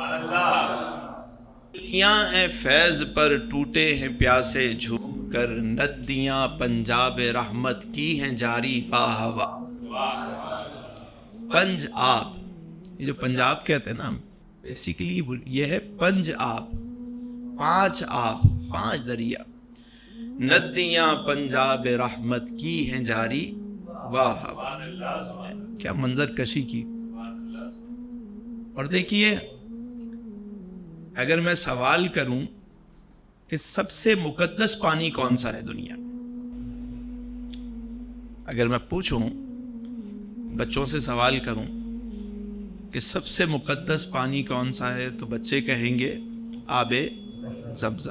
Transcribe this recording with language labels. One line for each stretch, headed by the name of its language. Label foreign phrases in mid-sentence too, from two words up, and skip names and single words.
Urdu: ندیاں ہیں فیض پر ٹوٹے ہیں پیاسے جھوم کر، ندیاں پنجاب رحمت کی ہیں جاری باہوا۔ پنج آب، یہ جو پنجاب کہتے ہیں نا، بیسیکلی یہ ہے پنج آب، 5 آب، 5 دریا، ندیاں پنجاب رحمت کی ہیں جاری واہ واہ۔ کیا منظر کشی کی! اور دیکھیے، اگر میں سوال کروں کہ سب سے مقدس پانی کون سا ہے دنیا میں، اگر میں پوچھوں، بچوں سے سوال کروں کہ سب سے مقدس پانی کون سا ہے، تو بچے کہیں گے آب زمزم۔